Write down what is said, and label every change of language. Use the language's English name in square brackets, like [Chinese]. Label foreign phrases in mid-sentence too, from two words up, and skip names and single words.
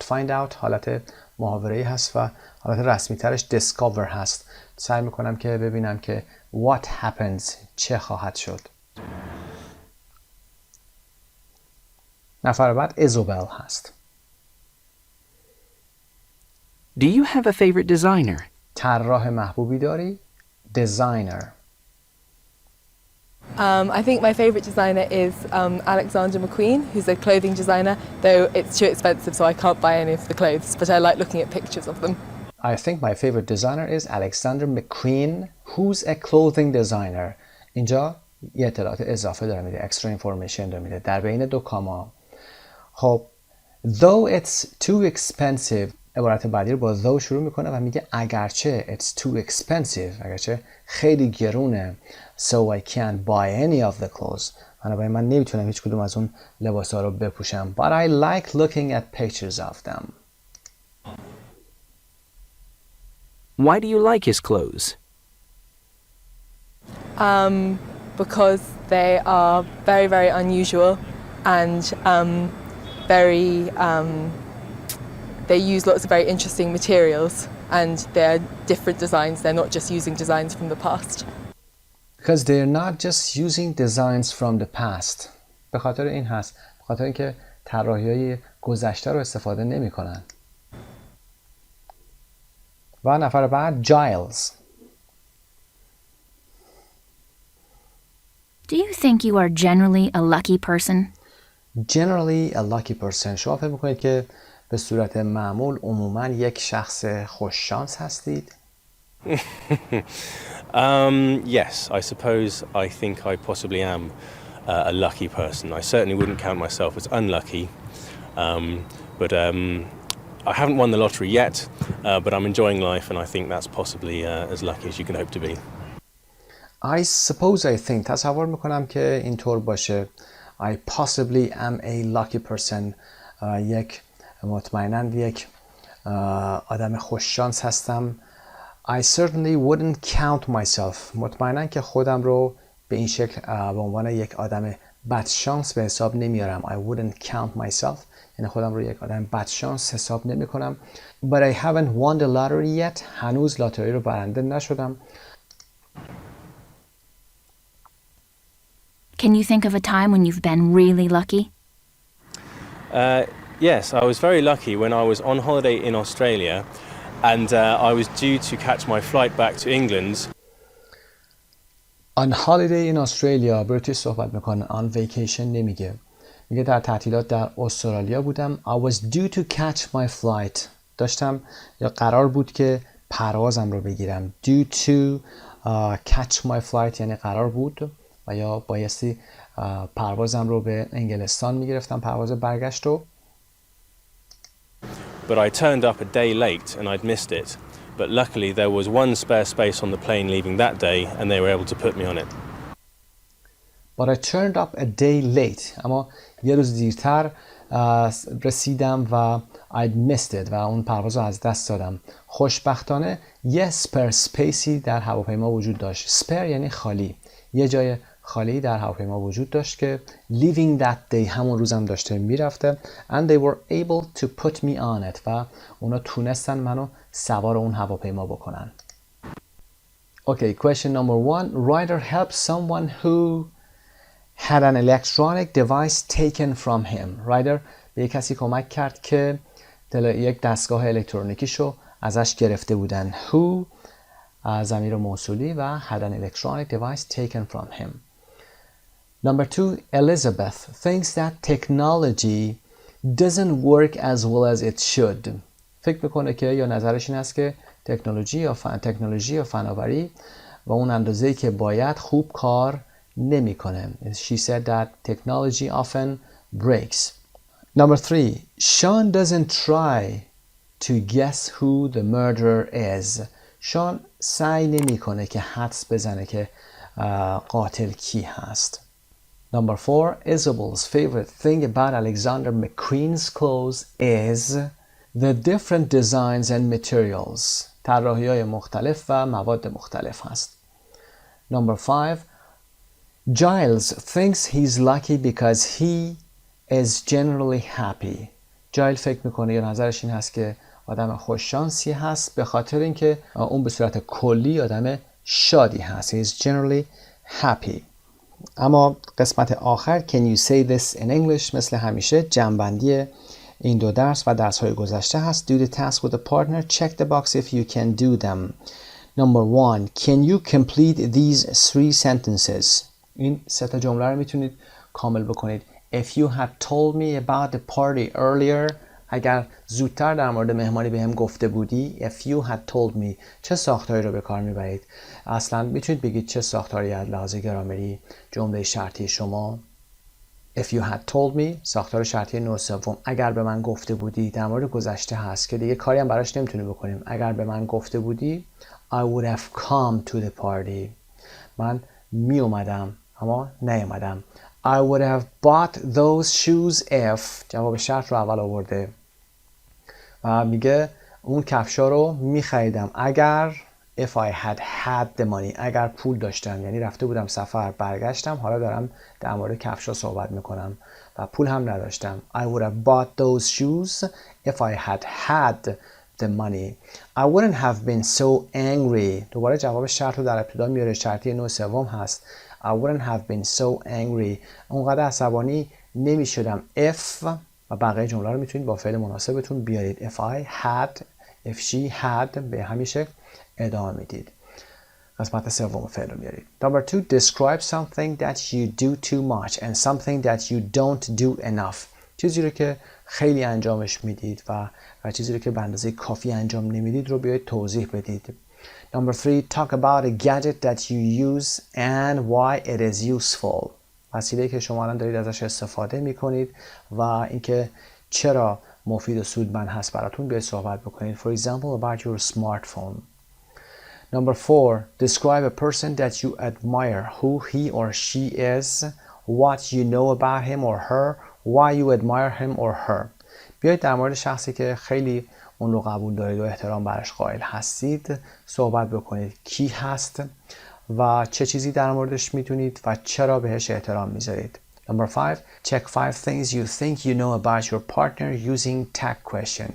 [English] Find out [Persian] حالت محاوره‌ای هست و حالت رسمی ترش discover هست. سعی میکنم که ببینم که [English] what happens، [Persian] چه خواهد شد. نفر بعد ایزوبل هست. [English] Do you have a favorite designer? [Persian] طراح محبوبی داری؟ Designer. [English] I think my favourite designer is Alexander McQueen, who's a clothing designer, though it's too expensive so I can't buy any of the clothes, but I like looking at pictures of them. I think my favorite designer is Alexander McQueen, who's a clothing designer. [Persian] اینجا یه اطلاعات اضافه داره میده، [English] extra information [Persian] داره میده در بین دو کاما. خب [English] though it's too expensive، [Persian] عبارت بعدی رو با though شروع میکنه و میگه اگرچه [English] it's too expensive، [Persian] اگرچه خیلی گرونه، [English] so I can't buy any of the clothes، [Persian] بنابراین من نمیتونم هیچ کدوم از اون لباسا رو بپوشم. [English] But I like looking at pictures of them. Why do you like his clothes? Because they are very, very unusual and they use lots of very interesting materials and they're different designs. They're not just using designs from the past. Because they're not just using designs from the past. [Persian] به خاطر این هست. به خاطر اینکه طراحی‌های گذشته رو استفاده نمی‌کنن. و نفر بعد جایلز. [English] Do you think you are generally a lucky person? Generally a lucky person. [Persian] شما فکر می‌کنید که به صورت معمول عموماً یک شخص خوششانس هستید؟ [English] Yes, I suppose I think I possibly am a lucky person. I certainly wouldn't count myself as unlucky, but I haven't won the lottery yet, but I'm enjoying life and I think that's possibly as lucky as you can hope to be. I suppose I think [Persian] تصور میکنم که اینطور باشه. [English] I possibly am a lucky person. [Persian] مطمئناً یک آدم خوششانس هستم. [English] I certainly wouldn't count myself. [Persian] مطمئناً که خودم رو به این شکل به عنوان یک آدم بدشانس به حساب نمیارم. [English] I wouldn't count myself. [Persian] یعنی خودم رو یک آدم بدشانس حساب نمی کنم. [English] But I haven't won the lottery yet. [Persian] هنوز لاتاری رو برنده نشدم. [English] Can you think of a time when you've been really lucky? Yes, I was very lucky when I was on holiday in Australia and I was due to catch my flight back to England. On holiday in Australia، [Persian] بریتیش صحبت میکنه. [English] On vacation [Persian] نمیگه. میگه در تعطیلات در استرالیا بودم. [English] I was due to catch my flight. [Persian] داشتم یا قرار بود که پروازم رو بگیرم. [English] Due to catch my flight [Persian] یعنی قرار بود و یا بایستی پروازم رو به انگلستان میگرفتم، پرواز برگشت رو. [English] But I turned up a day late and I'd missed it. But luckily there was one spare space on the plane leaving that day and they were able to put me on it. But I turned up a day late. [Persian] اما یه روز دیرتر رسیدم و [English] I'd missed it [Persian] و اون پرواز رو از دست دادم. خوشبختانه یه [English] spare spacey [Persian] در هواپیما وجود داشت. spare یعنی خالی. یه جای خالی در هواپیما وجود داشت که [English] leaving that day [Persian] همون روزم داشته میرفته [English] and they were able to put me on it [Persian] و اونا تونستن منو سوار اون هواپیما بکنن. [English] Okay, question number 1. Writer helped someone who had an electronic device taken from him. [Persian] Writer به یک کسی کمک کرد که یک دستگاه الکترونیکیشو ازش گرفته بودن. [English] Who [Persian] ضمیر موصولی و [English] had an electronic device taken from him. Number 2. Elizabeth thinks that technology doesn't work as well as it should. [Persian] فکر میکنه که یا نظرش این است که تکنولوژی یا فناوری و اون اندازه‌ای که باید خوب کار نمیکنه. [English] She said that technology often breaks. Number 3. Sean doesn't try to guess who the murderer is. [Persian] شان سعی نمیکنه که حدس بزنه که قاتل کی هست. [English] Number 4. Isabel's favorite thing about Alexander McQueen's clothes is the different designs and materials. [Persian] طراحی‌های مختلف و مواد مختلف هست. [English] Number 5. Giles thinks he's lucky because he is generally happy. [Persian] جایل فکر میکنه یا نظرش این هست که آدم خوششانسی هست به خاطر اینکه اون به صورت کلی آدم شادی هست. [English] He is generally happy. [Persian] اما قسمت آخر [English] Can you say this in English [Persian] مثل همیشه جمع‌بندی این دو درس و درس‌های گذشته هست. [English] Do the task with a partner. Check the box if you can do them. Number 1. Can you complete these 3 sentences? [Persian] این 3 تا جمله رو میتونید کامل بکنید. [English] If you had told me about the party earlier. [Persian] اگر زودتر در مورد مهمانی بهم گفته بودی. [English] If you had told me. [Persian] چه ساختاری رو به کار میبرید؟ اصلا میتونید بگید چه ساختاری از لحاظ گرامری جمله شرطی شما. [English] If you had told me [Persian] ساختار شرطی نوع سوم. اگر به من گفته بودی در مورد گذشته هست که دیگه کاری هم براش نمیتونیم بکنیم. اگر به من گفته بودی [English] I would have come to the party. [Persian] من می اومدم اما نیومدم. [English] I would have bought those shoes if. [Persian] جواب شرط رو اول آورده و میگه اون کفشا رو میخریدم اگر [English] if I had the money. [Persian] اگر پول داشتم یعنی رفته بودم سفر برگشتم حالا دارم در مورد کفشا صحبت میکنم و پول هم نداشتم. [English] I would have bought those shoes if I had the money. I wouldn't have been so angry. [Persian] دوباره جواب شرط رو در ابتدا میاره. شرطی نوع سوم هست. [English] I wouldn't have been so angry. [Persian] اونقدر عصبانی نمی شدم. If و بقیه جمله رو میتونید با فعل مناسبتون بیارید. [English] If I had, if she had [Persian] به همین شکل ادامه میدید. قسمت سوم فعل رو میارید. [English] Number 2. Describe something that you do too much and something that you don't do enough. [Persian] چیزی رو که خیلی انجامش میدید و چیزی رو که به اندازه کافی انجام نمیدید رو بیایید توضیح بدید. [English] Number 3. Talk about a gadget that you use and why it is useful. [Persian] وسیله‌ای که شما الان دارید ازش استفاده میکنید و اینکه چرا مفید و سودمند هست براتون بیایید صحبت بکنید. [English] For example, about your smartphone. Number 4. Describe a person that you admire, who he or she is, what you know about him or her, why you admire him or her. [Persian] بیایید در مورد شخصی که خیلی اون رو قبول دارید و احترام برش قائل هستید صحبت بکنید. کی هست و چه چیزی در موردش میدونید و چرا بهش احترام میذارید. [English] Number 5. Check 5 things you think you know about your partner using tag questions.